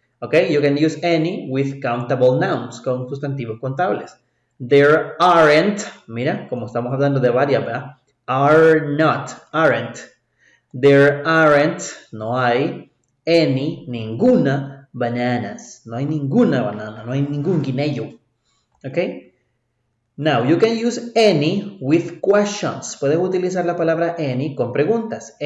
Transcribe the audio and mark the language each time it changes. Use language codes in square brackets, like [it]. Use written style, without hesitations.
[en] Okay, you can use any with countable nouns, [es] con sustantivos contables. [en] There aren't, [es] mira, como estamos hablando de varias, ¿verdad? [en] Are not, aren't. There aren't, [es] no hay, [en] any, [es] ninguna, [en] bananas. [es] No hay ninguna banana, no hay ningún guineo. Okay? [en] Now, you can use any with questions. [es] Puedes utilizar la palabra any con preguntas.